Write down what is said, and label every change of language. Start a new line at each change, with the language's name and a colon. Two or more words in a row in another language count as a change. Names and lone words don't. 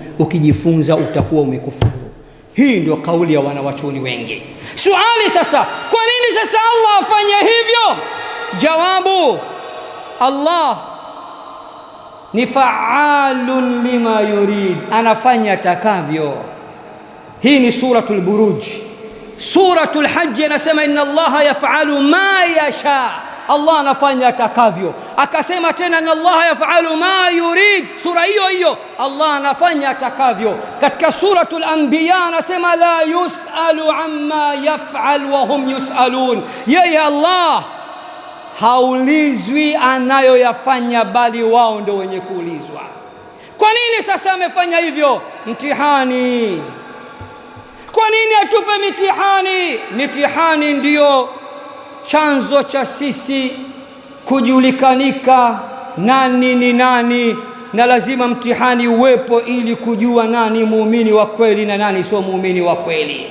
Swahili: Ukijifunza utakuwa umekufuru. Hii ndio kauli ya wanawachuoni wengi. Swali sasa, kwa nini sasa Allah afanye hivyo? Jawabu, Allah ni
Arabic: فعال لما يريد,
Swahili: anafanya atakavyo. Hii ni suratul Buruj. Suratul Hajj anasema
Arabic: إن الله يفعل ما يشاء,
Swahili: Allah anafanya atakavyo. Akasema tena
Arabic: إن الله يفعل ما يريد,
Swahili: sura hiyo hiyo Allah anafanya atakavyo. Katika suratul Anbiya anasema
Arabic: لا يسأل عما يفعل وهم يسألون,
Swahili: yeye Allah haulizwi anayoyafanya, bali wao ndio wenye kuulizwa. Kwa nini sasa amefanya hivyo? Mtihani. Kwa nini atupe mitihani? Mitihani ndiyo chanzo cha sisi kujulikanika nani ni nani, na lazima mtihani uwepo ili kujua nani muumini wa kweli na nani sio muumini wa kweli.